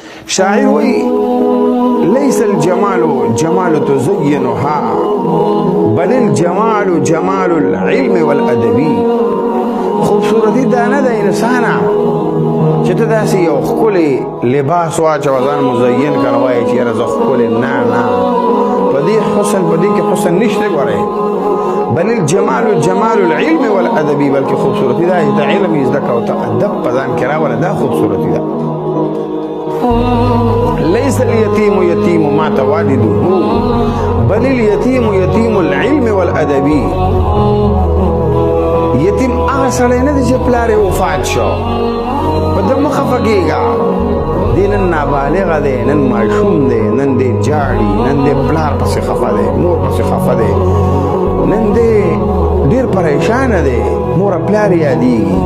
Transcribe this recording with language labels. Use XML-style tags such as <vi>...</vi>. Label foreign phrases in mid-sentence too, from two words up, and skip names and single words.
<ps>شاعر وی</ps> <ar>ليس الجمال جمال تزينها بل الجمال جمال العلم والادب.</ar> <ps>خوبصورتی دا نه د انسانه چې ته داسې یو ښکلی لباس واچوه ځان مزین کړه وایې چې یاره زه ښکلی نه په دې حسن په دې کې حسن نشته ګورئ.</ps> <ar>بل الجمال جمال العلم والادب،</ar> <ps>بلکې خوبصورتی دا چې ته علم یې زده کړه او ته ادب په ځان کې راوله، دا خوبصورتی ده.</ps> <ar>ليس اليتيم يتيم مات والده بل اليتيم يتيم العلم والادب.</ar> <ps>یتیم هغه سړی نه دی چې پلار یې وفات شو، په ده مه خفه کېږه. دی نن نابالغه دی، نن ماشوم دی، نن دی جاړي، نن دی پلار پسې خفه دی، مور پسې خفه دی، نن دی ډېر پریشانه دی، مور پلار یادېږي.</ps>